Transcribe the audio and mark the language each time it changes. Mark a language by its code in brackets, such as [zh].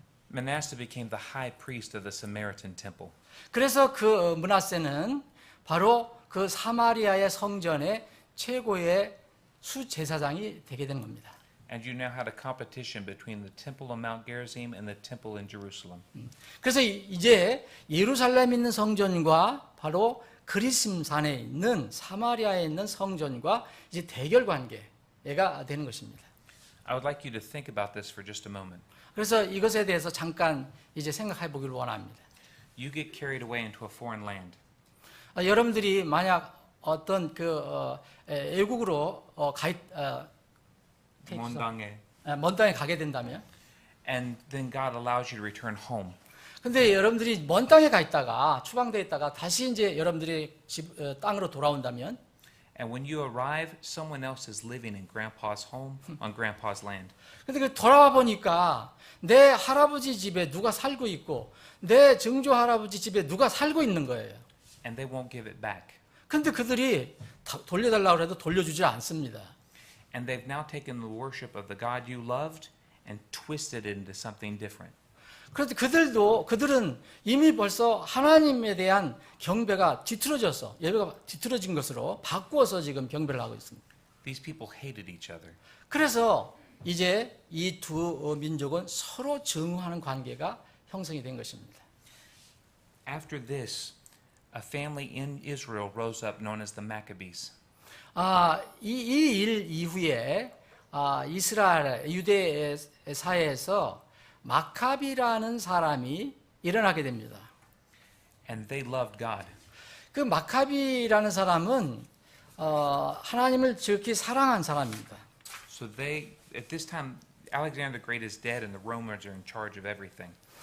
[en] Manasseh became the high priest of the Samaritan temple. [ko] 그래서 그 므낫세는 바로 그 사마리아의 성전의 최고의 수제사장이 되게 된 겁니다. [en] And you now had a competition between the temple of Mount Gerizim and the temple in Jerusalem. [ko] 그래서 이제 예루살렘에 있는 성전과 바로 그리심산에 있는 사마리아에 있는 성전과 이제 대결 관계가 되는 것입니다. [en] I would like you to think about this for just a moment. [ko] 그래서 이것에 대해서 잠깐 이제 생각해 보기를 원합니다. [en] You get carried away into a foreign land. [ko] 여러분들이 만약 어떤 외국으로 먼 땅에 가게 된다면, [en] And then God allows you to return home. [ko] 근데 여러분들이 먼 땅에 가 있다가 추방돼 있다가 다시 이제 여러분들이 땅으로 돌아온다면, [en] And when you arrive, someone else is living in Grandpa's home on Grandpa's land. [ko] 근데 그 돌아와 보니까 내 할아버지 집에 누가 살고 있고 내 증조 할아버지 집에 누가 살고 있는 거예요. [en] And they won't give it back. [ko] 근데 그들이 돌려달라고 해도 돌려주지 않습니다. [en] And they've now taken the worship of the God you loved and twisted it into something different. [ko] 그런데 그들은 이미 벌써 하나님에 대한 경배가 뒤틀어졌어. 예배가 뒤틀어진 것으로 바꾸어서 지금 경배를 하고 있습니다. [en] These people hated each other. [ko] 그래서 이제 이 두 민족은 서로 증오하는 관계가 형성이 된 것입니다. [en] After this, a family in Israel rose up known as the Maccabees. [ko] 이 일 이후에 이스라엘 유대 사회에서 마카비라는 사람이 일어나게 됩니다. [en] And they loved God. [ko] 그 마카비라는 사람은 하나님을 지극히 사랑한 사람입니다. [en] So at this time, Alexander the Great is dead and the Romans are in charge of everything.